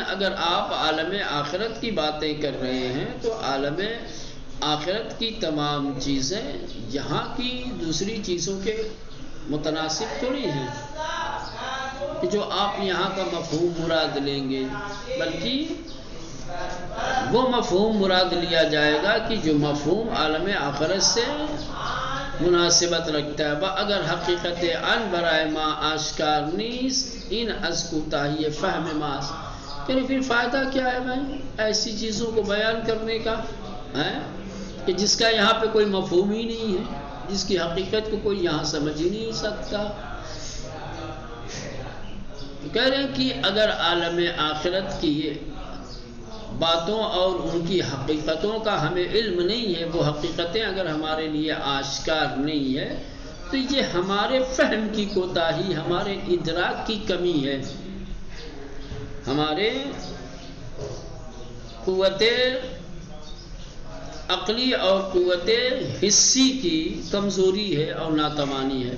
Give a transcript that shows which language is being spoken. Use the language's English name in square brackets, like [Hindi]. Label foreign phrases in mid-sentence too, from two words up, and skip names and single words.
[Urdu] اگر آپ عالم آخرت کی باتیں کر رہے ہیں تو عالم آخرت کی تمام چیزیں یہاں کی دوسری چیزوں کے متناسب تھوڑی ہیں کہ جو آپ یہاں کا مفہوم مراد لیں گے، بلکہ وہ مفہوم مراد لیا جائے گا کہ جو مفہوم عالم آخرت سے مناسبت رکھتا ہے۔ [Persian] اگر حقیقت ان برائے ما آشکار نیست ان از کوتاہی فہم ماس، [Urdu] یعنی پھر فائدہ کیا ہے بھائی ایسی چیزوں کو بیان کرنے کا کہ جس کا یہاں پہ کوئی مفہوم ہی نہیں ہے، جس کی حقیقت کو کوئی یہاں سمجھ ہی نہیں سکتا۔ کہہ رہے ہیں کہ اگر عالم آخرت کی باتوں اور ان کی حقیقتوں کا ہمیں علم نہیں ہے، وہ حقیقتیں اگر ہمارے لیے آشکار نہیں ہے، تو یہ ہمارے فہم کی کوتاہی، ہمارے ادراک کی کمی ہے، ہمارے قوت عقلی اور قوت حسی کی کمزوری ہے اور ناتوانی ہے۔